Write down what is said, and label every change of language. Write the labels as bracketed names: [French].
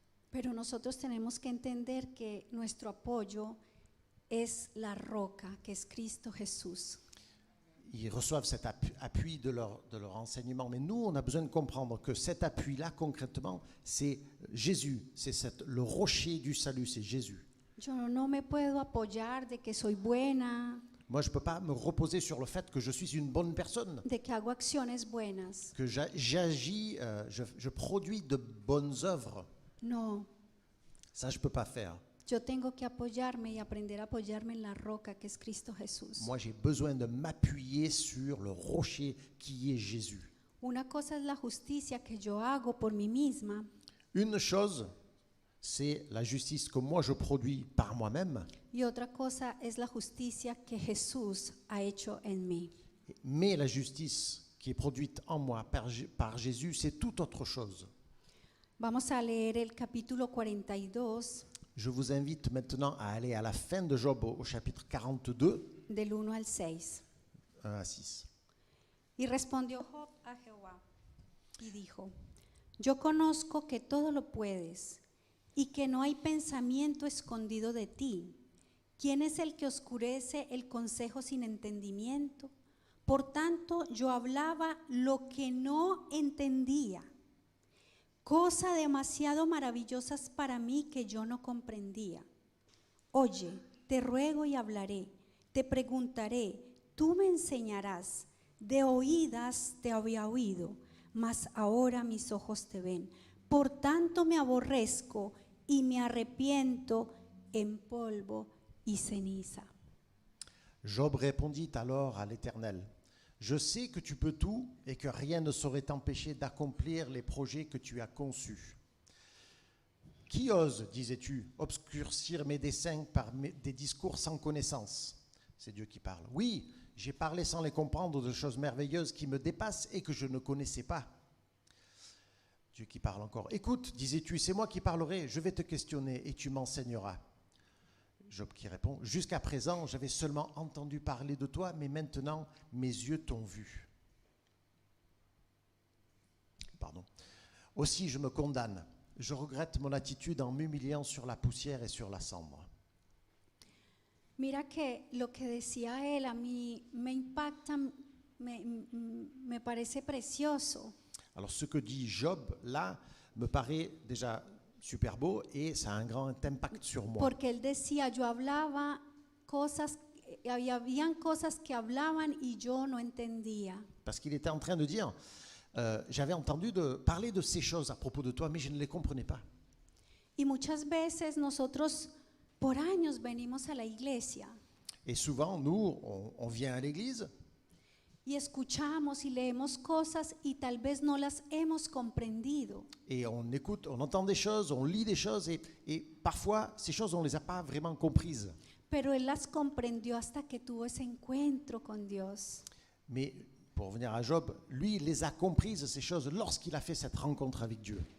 [Spanish] Pero nosotros tenemos que entender que nuestro apoyo es la roca, que es Cristo Jesús. [French] Ils reçoivent cet appui de leur enseignement. Mais nous, on a besoin de comprendre que cet appui-là, concrètement, c'est Jésus. C'est le rocher du salut, c'est Jésus. [Spanish] Yo no me puedo apoyar de que soy buena, [French] Moi, je ne peux pas me reposer sur le fait que je suis une bonne personne, [Spanish] de que hago acciones buenas. [French] que j'agis, je produis de bonnes œuvres. [Spanish] No, [French] Ça, je ne peux pas faire. [Spanish] yo tengo que apoyarme y aprender a apoyarme en la roca, que es Cristo Jesús. [French] Moi, j'ai besoin de m'appuyer sur le rocher qui est Jésus. [Spanish] Una cosa es la justicia que yo hago por mí misma [French] Une chose, c'est la justice que moi je produis par moi-même, [Spanish] y otra cosa es la justicia que Jesús ha hecho en mí. [French] mais la justice qui est produite en moi par Jésus, c'est tout autre chose. [Spanish] Vamos a leer el capítulo 42 [French] Je vous invite maintenant à aller à la fin de Job au chapitre 42, [Spanish] del 1 al 6. [French] 1 à 6. [Spanish] Y respondió Job a Jehová y dijo: Yo conozco que todo lo puedes y que no hay pensamiento escondido de ti. ¿Quién es el que oscurece el consejo sin entendimiento? Por tanto, yo hablaba lo que no entendía, cosa demasiado maravillosas para mí que yo no comprendía. Oye, te ruego y hablaré, te preguntaré, tú me enseñarás. De oídas te había oído, mas ahora mis ojos te ven. Por tanto me aborrezco y me arrepiento en polvo y ceniza. [French] Job répondit alors à l'Éternel, « Je sais que tu peux tout et que rien ne saurait t'empêcher d'accomplir les projets que tu as conçus. Qui ose, disais-tu, obscurcir mes desseins par des discours sans connaissance ?» C'est Dieu qui parle. « Oui, j'ai parlé sans les comprendre de choses merveilleuses qui me dépassent et que je ne connaissais pas. » Dieu qui parle encore. « Écoute, disais-tu, c'est moi qui parlerai, je vais te questionner et tu m'enseigneras. » Job qui répond, « Jusqu'à présent, j'avais seulement entendu parler de toi, mais maintenant, mes yeux t'ont vu. » Pardon. « Aussi, je me condamne. Je regrette mon attitude en m'humiliant sur la poussière et sur la cendre. » [Spanish] Mira que lo que decía él a mí me impacta, me parece precioso. [French] Alors, ce que dit Job, là, me paraît déjà super beau et ça a un grand impact sur moi. [Spanish] Porque él decía, yo hablaba cosas, habían cosas que hablaban y yo no entendía. [French] Parce qu'il était en train de dire, j'avais entendu parler de ces choses à propos de toi, mais je ne les comprenais pas. [Spanish] Y muchas veces nosotros por años venimos a la iglesia [French] Et souvent, nous, on vient à l'église [Spanish] y escuchamos y leemos cosas y tal vez no las hemos comprendido. [French] et on écoute, on entend des choses, on lit des choses et parfois, ces choses, on ne les a pas vraiment comprises. [Spanish] Pero él las comprendió hasta que tuvo ese encuentro con Dios. [French] Mais pour revenir à Job, lui, il les a comprises, ces choses, lorsqu'il a fait cette rencontre avec Dieu.